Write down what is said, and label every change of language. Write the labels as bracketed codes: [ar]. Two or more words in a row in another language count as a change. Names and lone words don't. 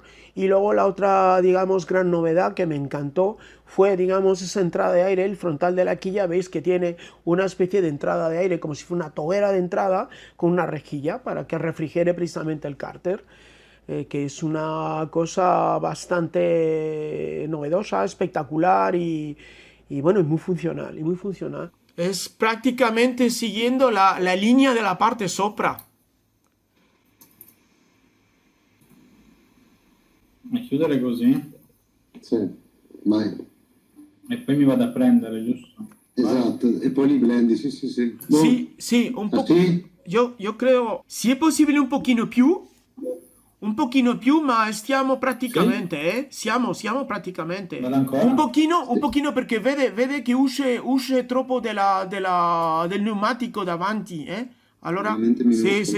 [es] Y luego la otra, digamos, gran novedad que me encantó fue, digamos, esa entrada de aire, el frontal de la quilla, veis que tiene una especie de entrada de aire, como si fuera una tobera de entrada con una rejilla para que refrigere precisamente el cárter. Que es una cosa bastante novedosa, espectacular y bueno, y muy funcional, y muy funcional. Es prácticamente siguiendo la línea de la parte sopra. [it] A chiudere così? Sì, vai. E poi mi vado a prendere, giusto? Esatto, e poi li blendi, sì, sì, sì. [es] Sí, sí, un poco. Así, Yo creo, [it] si è possibile un pochino più, ma stiamo praticamente, siamo praticamente. Vado ancora? Un pochino perché vede che usce troppo del pneumatico davanti, Allora, Veramente sì, minuscolo.